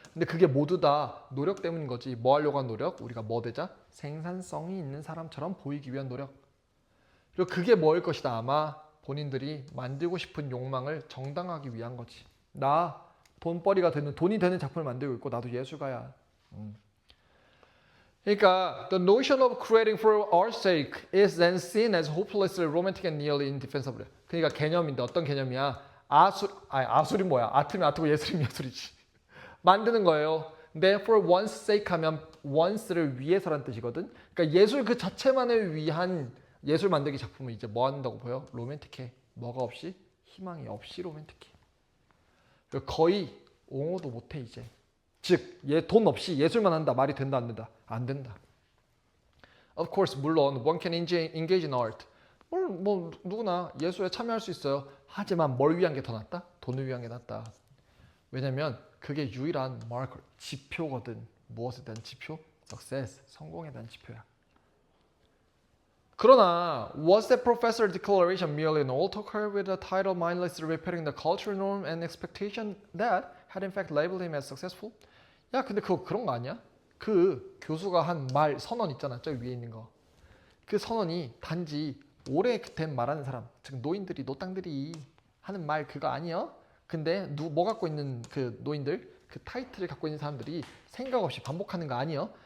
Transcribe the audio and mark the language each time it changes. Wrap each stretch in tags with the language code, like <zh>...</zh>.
<ko>근데 그게 모두 다 노력 때문인 거지. 뭐 하려고 한 노력? 우리가 뭐 되자? 생산성이 있는 사람처럼 보이기 위한 노력. 그리고 그게 뭐일 것이다. 아마 본인들이 만들고 싶은 욕망을 정당화하기 위한 거지. 나 돈벌이가 되는, 돈이 되는 작품을 만들고 있고 나도 예술가야. 그러니까</ko> <en>the notion of creating for art's sake is then seen as hopelessly romantic and nearly indefensible.</en> <ko>그러니까 개념인데 어떤 개념이야? 아술이 뭐야? 아트면 아트고 예술이면 예술이지. 만드는 거예요. 근데</ko> <en>for one's sake</en> <ko>하면 once를 위해서란 뜻이거든. 그러니까 예술 그 자체만을 위한 예술 만들기 작품은 이제 뭐 한다고 보여? 로맨틱해. 뭐가 없이? 희망이 없이 로맨틱해. 거의 옹호도 못해 이제. 즉, 돈 없이 예술만 한다. 말이 된다 안 된다? 안 된다.</ko> <en>Of course,</en> <ko>물론</ko> <en>one can engage in art.</en> <ko>뭐 누구나 예술에 참여할 수 있어요. 하지만 뭘 위한 게 더 낫다? 돈을 위한 게 낫다. 왜냐면 그게 유일한 마커, 지표거든. 무엇에 대한 지표? Success, 성공에 대한 지표야. 그러나</ko> <en>was that professor declaration merely an old talker with a title mindlessly repeating the cultural norm and expectation that had in fact labeled him as successful?</en> <ko>야, 근데 그거 그런 거 아니야? 그 교수가 한 말 선언 있잖아. 저 위에 있는 거. 그 선언이 단지 오래된 말하는 사람, 즉 노인들이, 노땅들이 하는 말 그거 아니야? 근데 뭐 갖고 있는 그 노인들, 그 타이틀을 갖고 있는 사람들이 생각 없이 반복하는 거 아니야?</ko>